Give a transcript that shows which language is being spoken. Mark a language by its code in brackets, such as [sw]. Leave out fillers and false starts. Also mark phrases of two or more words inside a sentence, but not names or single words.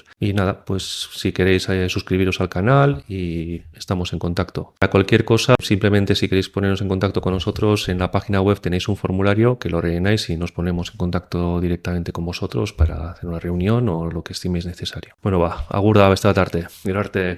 [es] Y nada, pues si queréis suscribiros al canal y estamos en contacto. Para cualquier cosa, simplemente si queréis poneros en contacto con nosotros, en la página web tenéis un formulario que lo rellenáis y nos ponemos en contacto directamente con vosotros para hacer una reunión o lo que estiméis necesario. [eu] Bueno, agur da beste bat arte. Gero arte.